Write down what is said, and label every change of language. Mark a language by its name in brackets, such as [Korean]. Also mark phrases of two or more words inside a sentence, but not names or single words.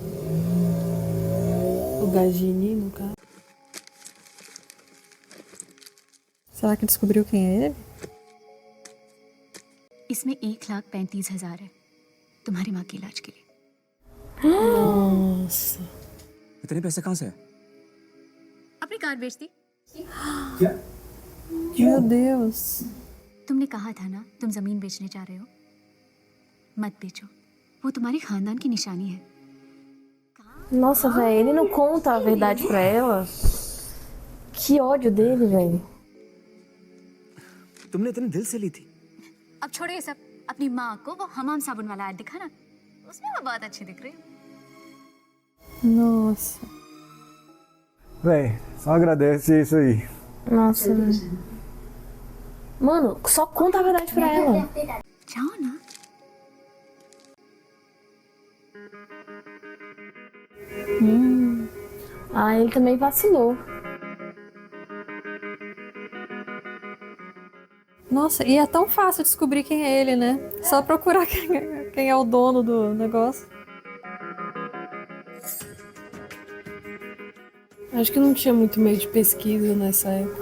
[Portuguese] O Gagini, no caso. Será que descobriu quem é ele? [Hindi] इसमें 1,35,000 है तुम्हारी माँ के इलाज के लिए। [Portuguese] Nossa. [Hindi] इतने पैसे कहाँ से है? अपनी कार बेच दी। [Portuguese] Meu Deus. [Hindi] तुमने कहा था ना तुम जमीन बेचने जा रहे हो, मत बेचो, वो तुम्हारे खानदान की निशानी है। [Portuguese] Nossa, velho, ele não conta a verdade pra ela. Que ódio dele, velho. [Hindi] तुमने इतने दिल से ली थी? अब छोड़ो ये सब, अपनी माँ को वो हमाम साबुन वाला ऐड दिखा ना, उसमें वो बहुत अच्छी दिख रही है। [Portuguese] Nossa. Véi, só agradece isso aí. Nossa, velho. Mano, só conta a verdade pra ela. [Hindi] जाओ ना, [Portuguese] Ah, ele também vacilou. Nossa, e é tão fácil descobrir quem é ele, né? Só procurar quem é o dono do negócio. Acho que não tinha muito meio de pesquisa nessa época.